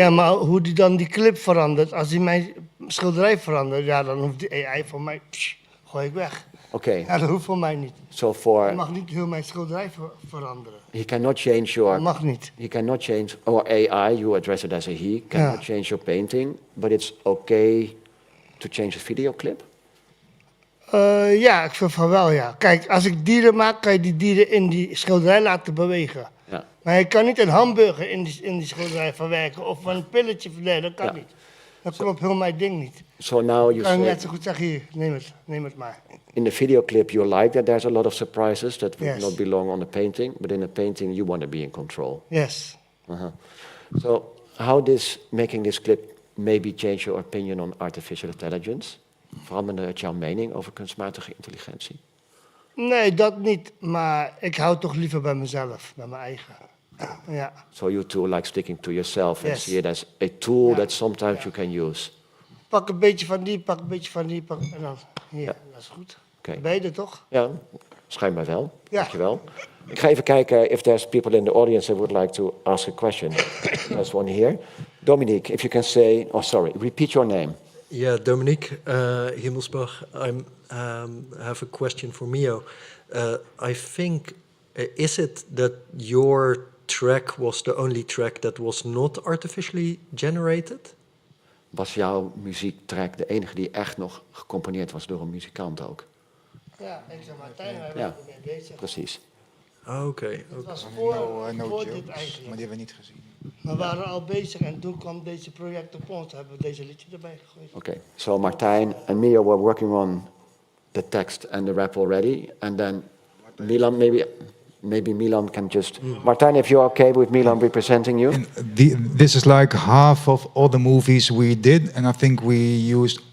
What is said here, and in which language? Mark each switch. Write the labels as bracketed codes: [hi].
[nl] Ja, maar hoe die dan die clip verandert, als die mijn schilderij verandert, ja, dan hoeft die AI voor mij, gooi ik weg. [en] Okay. [nl] Ja, dat hoeft voor mij niet. [en] So for [nl] Je mag niet heel mijn schilderij veranderen. [en] he cannot change your. [nl] Dat mag niet. [en] He cannot change, or AI. You address it as a he. Cannot change your painting, but it's okay to change a video clip. [nl] Ja, ik vind van wel, ja. Kijk, als ik dieren maak, kan je die dieren in die schilderij laten bewegen. Ja. Maar je kan niet een hamburger in die schilderij verwerken of een pilletje verwerken, dat kan Ja. niet. Dat klopt heel mijn ding niet. [en] So now you [nl] Ik kan [en] say [nl] net zo goed zeggen, hier, neem het maar. [en] in the video clip you like that there's a lot of surprises that would Yes. not belong on the painting, but in the painting you want to be in control. Yes. So how does making this clip maybe change your opinion on artificial intelligence? [nl] Veranderde het jouw mening over kunstmatige intelligentie? Nee, dat niet. Maar ik hou toch liever bij mezelf, bij mijn eigen. Ja. [en] So you too like sticking to yourself and Yes. see it as a tool [nl] Ja. [en] that sometimes you can use. [nl] Pak een beetje van die, pak een beetje van die, en dan hier, dat is goed. Oké. Ben je er toch? Ja, schijnbaar wel. Ja. Dankjewel. Ik ga even kijken [en] if there's people in the audience that would like to ask a question. There's one here. Dominique, if you can say, oh sorry, repeat your name. Yeah, Dominique Himmelsbach. I have a question for Mio. I think, is it that your track was the only track that was not artificially generated? [nl] Was jouw muziektrack de enige die echt nog gecomponeerd was door een muzikant ook? Ja, ik zeg Martijn, wij Ja. waren ermee bezig. Precies. Oké. Het was [en] No [nl] voor [en] jokes, [nl] dit maar eigenlijk. die hebben we niet gezien. We waren al bezig en toen kwam deze project op ons. Hebben we deze liedje erbij gegooid. [en] Okay, so Martijn and Mio were working on the text and the rap already, and then Milan, maybe Milan can just... Martijn, if you're okay with Milan representing you? This is like half of all the movies we did, and I think we used